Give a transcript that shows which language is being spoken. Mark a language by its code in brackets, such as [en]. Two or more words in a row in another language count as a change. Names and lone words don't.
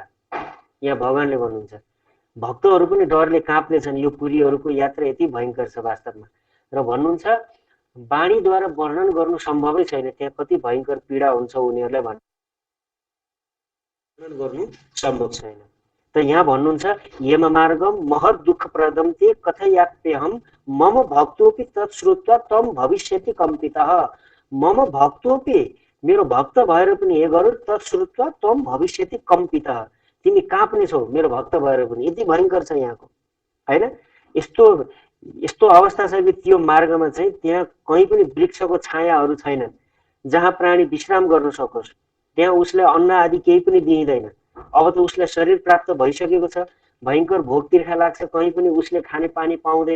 [ne] यहाँ भगवानले भन्नुहुन्छ भक्तहरू पनि डरले काँप्ने छन्, यो पुरीहरूको यात्रा यति भयङ्कर छ वास्तवमा। र भन्नुहुन्छ वाणीद्वारा वर्णन गर्नु सम्भवै छैन, त्यहाँ कति भयङ्कर पीडा हुन्छ उनीहरूलाई वर्णन गर्नु सम्भव छैन। त यहाँ भन्नुहुन्छ [sa] यम मार्गम महत् दुःखप्रदम ते कथयाप्यहम मम भक्तोपि तत्श्रुत्वा तम भविष्यति कम्पितः। मम भक्तोपि, [ne] मेरो भक्त भएर पनि हे गरुड, [sa] तत्श्रुत्वा तम भविष्यति कम्पितः, [ne] तिमी काँप्ने छौ मेरो भक्त भएर पनि, यति भयङ्कर छ यहाँको हैन। यस्तो अवस्था छ कि त्यो मार्गमा चाहिँ त्यहाँ कहीँ पनि वृक्षको छायाहरू छैनन् जहाँ प्राणी विश्राम गर्न सकोस्, त्यहाँ उसलाई अन्न आदि केही पनि दिइँदैन। अब त उसलाई शरीर प्राप्त भइसकेको छ, भयङ्कर भोक तिर्खा लाग्छ, कहीँ पनि उसले खाने पानी पाउँदैन।